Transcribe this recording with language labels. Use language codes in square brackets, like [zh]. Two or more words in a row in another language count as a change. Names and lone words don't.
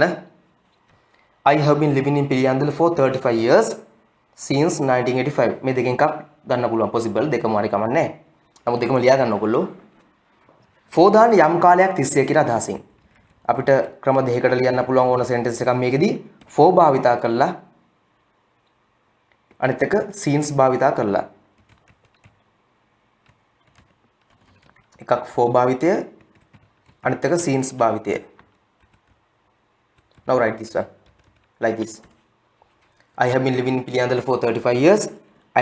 [en] I have been living in පිළියන්දල for 35 years since 1985. [si] මේ දෙකෙන් එකක් ගන්න පුළුවන් possible දෙකම හරි කමක් නැහැ. නමුත් දෙකම ලියා ගන්න ඕගොල්ලෝ. for දාන්න යම් කාලයක් තිස්සේ කියලා අදහසින්. අපිට ක්‍රම දෙකකට ලියන්න පුළුවන් ඕන sentence එකක් මේකෙදී for භාවිතා කරලා අනිත් එක since භාවිතා කරලා. එකක් for භාවිතය අනිත් එක since භාවිතය. [en] Now write this one like this. I have been living in පිළියන්දල for 35 years.